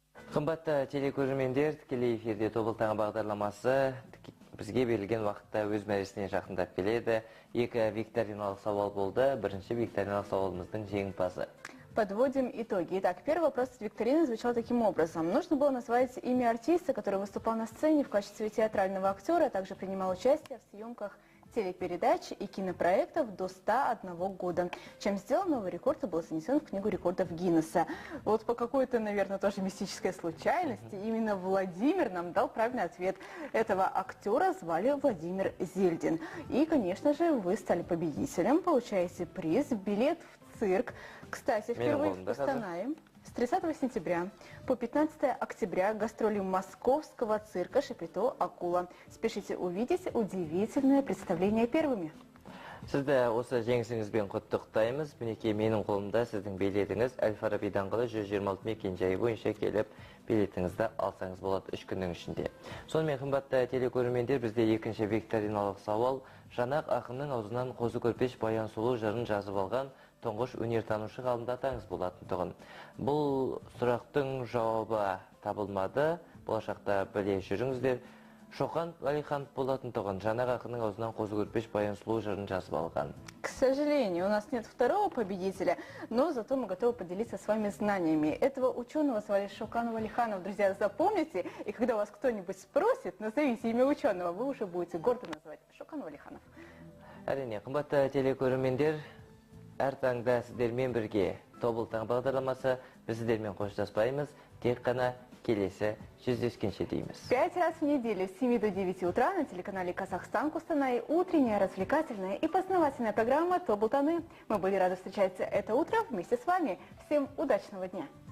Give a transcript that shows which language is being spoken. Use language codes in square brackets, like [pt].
[kk] Қымбатты телекөрермендер, тікелей эфирде тобыл таңы бағдарламасы бізге берілген уақытта өз мәресіне жақындап келеді. Екі викториналық сауал болды. Бірінші викториналық сауалымыздың жеңімпазы. [ru] Подводим итоги. Итак, первый вопрос от викторины звучал таким образом. Нужно было назвать имя артиста, который выступал на сцене в качестве театрального актера, а также принимал участие в съемках телепередач и кинопроектов до 101 года. Чем сделан новый рекорд и был занесен в книгу рекордов Гиннесса. Вот по какой-то, наверное, тоже мистической случайности именно Владимир нам дал правильный ответ. Этого актера звали Владимир Зельдин. И, конечно же, вы стали победителем, получаете приз, билет в цирк. Кстати, впервые в Костанае с 30 сентября по 15 октября гастроли московского цирка «Шапито Акула». Спешите увидеть удивительное представление первыми. [kk] Сізді осы жеңісіңізбен құттықтаймыз. Мінекей менің қолымда сіздің билетіңіз Әл-Фараби даңғылы 126 мекен-жайы бойынша келіп, билетіңізді алсаңыз болады 3 күннің ішінде. Сонымен қымбатты телекөрермендер, бізде екінші викториналық сауал. Жанақ ақынның аузынан қозы көрпеш баян сұлу жырын жазып алған тұңғыш өнертанушы ғалымдатаңыз болатындығын. Бұл сұрақтың жауабы табылмады. Болашақта біле жүріңіздер. Шоқан Валиханов болатындығын, Жанақ ақынның аузынан қозы көрпеш баян сұлу жырын жазып алған. [ru] К сожалению, у нас нет второго победителя, но зато мы готовы поделиться с вами знаниями. Этого ученого звали Шокан Валиханов. Друзья, запомните, и когда вас кто-нибудь спросит, назовите имя ученого, вы уже будете гордо называть Шокан Валиханов. [kk] Әрине, қымбатты телекөрермендер, әр таңда сіздермен бірге тобыл таң бағдарламасы, біз сіздермен қоштаспаймыз, тек қана келесі жүздескенше дейміз. [ru] 5 раз в неделю с 7 до 9 утра на телеканале «Казахстан Кустанай» утренняя, развлекательная и познавательная программа «Тобыл таны». Мы были рады встречать это утро вместе с вами. Всем удачного дня!